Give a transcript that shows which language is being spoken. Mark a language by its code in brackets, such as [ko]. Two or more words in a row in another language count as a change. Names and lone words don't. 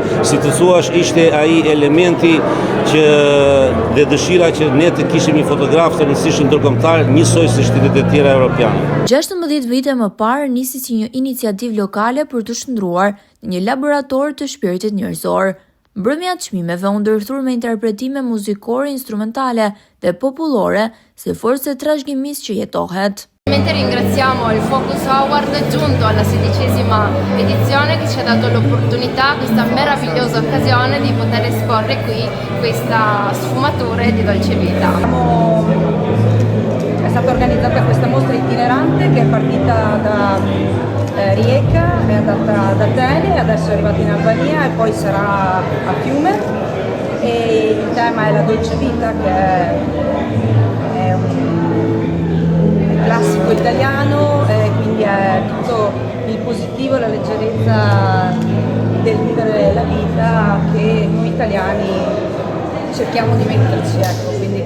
[sq] Si të thuash, ishte ai elementi që dhe dëshira që ne të kishim një fotograf të rëndësishëm ndërkombëtar, njësoj si shtetet e tjera europiane. 16 vite më parë nisi si një iniciativë lokale për të shndruar një laborator të shpirtit njerëzor. Mbrëmja e çmimeve u ndërthur me interpretime muzikore, instrumentale dhe popullore si forcë e trashëgimisë që jetohet. [it] Ringraziamo il Focus Award giunto alla 16ª edizione che ci ha dato l'opportunità, questa meravigliosa occasione di poter esporre qui questa sfumatura di dolce vita. È stata organizzata questa mostra itinerante che è partita da Rijeka, è andata ad Atene, adesso è arrivata in Albania e poi sarà a Fiume, e il tema è la dolce vita, che è un classico italiano, quindi è tutto il positivo, la leggerezza del vivere la vita che noi italiani cerchiamo di metterci, ecco, quindi.